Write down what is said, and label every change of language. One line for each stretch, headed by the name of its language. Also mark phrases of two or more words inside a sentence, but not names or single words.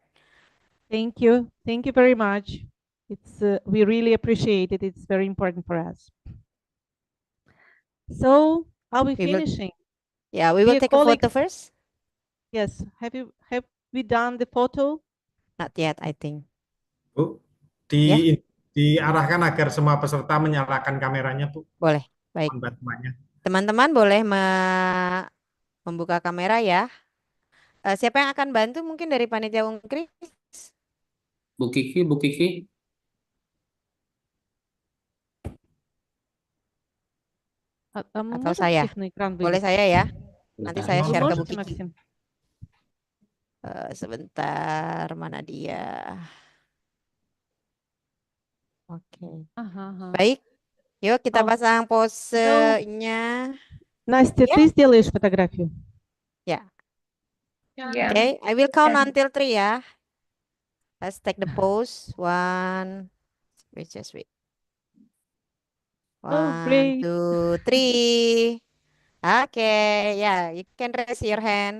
English: Thank you. Thank you very much. It's we really appreciate it. It's very important for us. So, are we finishing? Yeah, we will Dear take a photo colleagues, first. Yes. Have we done the photo? Not yet, I think.
Indonesian: Bu, Ya. diarahkan agar semua peserta menyalakan kameranya, Bu. Boleh, baik. Mohon bantuannya. Teman-teman boleh membuka kamera ya. Siapa yang akan bantu mungkin dari panitia Unkris? Bu Kiki, Bu Kiki. Atau saya? Boleh saya ya? Nanti saya
Russian: Вы
Indonesian: share ke Bu можете, Kiki. Максим? Sebentar, mana dia? Oke. Baik. Yuk kita pasang posenya. Настя, Ya.
Russian: ты сделаешь фотографию?
Indonesian: Ya.
English: Yeah. Okay, I will count until 3 ya. Let's take the pose. 1, wait, just wait. 1, great. 2, 3. Okay, yeah, you can raise your hand.